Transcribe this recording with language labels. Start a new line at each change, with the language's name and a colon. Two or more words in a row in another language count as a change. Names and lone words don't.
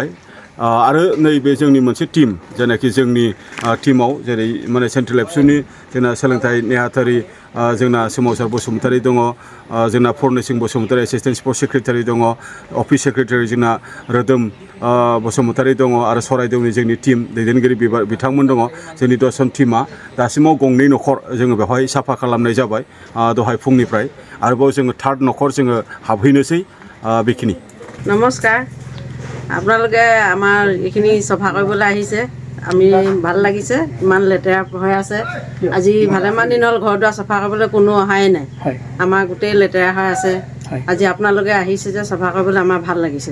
Bodo: आरो नैबे जोंनि मोनसे टीम, जेनाखि जोंनि टीमाव जेरै माने सेन्ट्रेल एबसुनि जोंना सोलोंथाइ नेहाथारि जोंना सोमावसार बसुमतारी दङ, जोंना फर्नेसिं बसुमतारी
English: assistant sport secretary
Bodo: दङ,
English: office secretary
Bodo: जोंना रोदोम बसुमतारी दङ, आरो सराइदेवनि जोंनि टीम दैदेनगिरि बिथांमोन दङ। जोंनि 10 जन टीमा दासिमाव गंनै नखर जोङो बेवहाय साफा खालामनाय जाबाय दहाय फुंनिफ्राय। आरोबाव जोङो 3rd नखर जोङो हाबहैनोसै बेखिनि।
Assamese: নমস্কাৰ, আপোনালোকে আমাৰ এইখিনি চফা কৰিবলৈ আহিছে, আমি ভাল লাগিছে। ইমান লেতেৰা হৈ আছে, আজি ভালেমান দিন হ'ল ঘৰ দুৱাৰ চফা কৰিবলৈ কোনো অহাই নাই। আমাৰ গোটেই লেতেৰা হৈ আছে। আজি আপোনালোকে আহিছে যে চফা কৰিবলৈ আমাৰ ভাল লাগিছে।